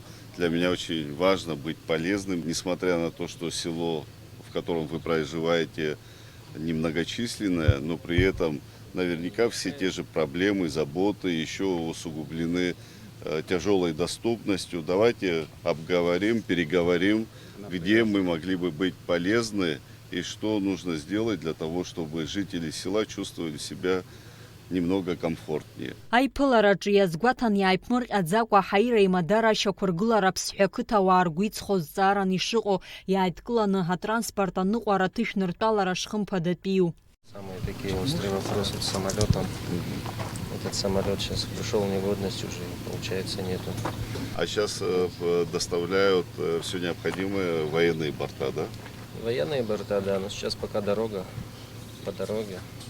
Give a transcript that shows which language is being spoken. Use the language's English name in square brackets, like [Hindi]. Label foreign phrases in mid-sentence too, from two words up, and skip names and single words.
[Russian] Для меня очень важно быть полезным, несмотря на то, что село, в котором вы проживаете, немногочисленное, но при этом наверняка все те же проблемы, заботы еще усугублены тяжелой доступностью. Давайте обговорим, переговорим, где мы могли бы быть полезны и что нужно сделать для того, чтобы жители села чувствовали себя немного комфортнее. [Abkhazian] Аиԥылараҿы иазгәаҭан иааиԥмырҟьаӡакәа ҳаира имадара ашьақәыргылара Аԥсҳәы ақыҭауаа ргәы иҵхоз зҵааран ишыҟоу иааидкыланы атранспорт аныҟәара ҭышәныртәалара шхымԥадатәиу. [Russian] Самые такие острые вопросы с самолетом. Этот самолет сейчас пришел в негодность уже, получается, нету. А сейчас доставляют все необходимое военные борта, да? Военные борта, да, но сейчас пока дорога, по дороге.